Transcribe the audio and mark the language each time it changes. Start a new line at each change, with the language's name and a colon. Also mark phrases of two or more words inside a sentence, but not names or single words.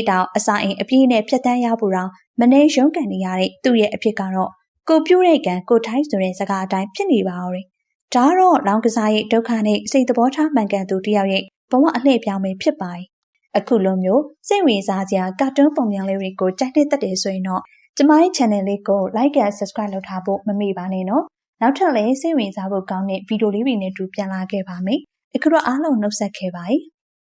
Burmese: တောင်အစာအိမ်အပြည့်နဲ့ဖြတ်တန်းရဖို့တော့မနေရုန်းကန်နေရတဲ့သူ့ရဲ့အဖြစ်ကတော့ကိုပြိုးတဲ့ကံကိုထိုင်းဆိုတဲ့စကားအတိုင်းဖြစ်နေပါတော့တယ်။ဒါကတော့လောင်ကစားရဲ့ဒုက္ခနဲ့စိတ်သဘောထားမှန်ကန်သူတယောက်ရဲ့ဘဝအလှည့်ပြောင်းပဲဖြစ်ပါတယ်။အခုလိုမျိုးစိတ်ဝင်စားစရာကာတွန်းပုံများလေးတွေကိုကြိုက်တဲ့သက်တယ်ဆိုရင်တော့ကျမရဲ့ channel လေးကို
English: like and subscribe
Burmese: လုပ်ထားဖို့မမေ့ပါနဲ့နော်။နောက်ထပ်လည်းစိတ်ဝင်စားဖို့ကောင်းတဲ့ဗီဒီယိုလေးတွေနဲ့တူပြန်လာခဲ့ပါမယ်။အခုတော့အားလုံးနှုတ်ဆက်ခဲ့ပါ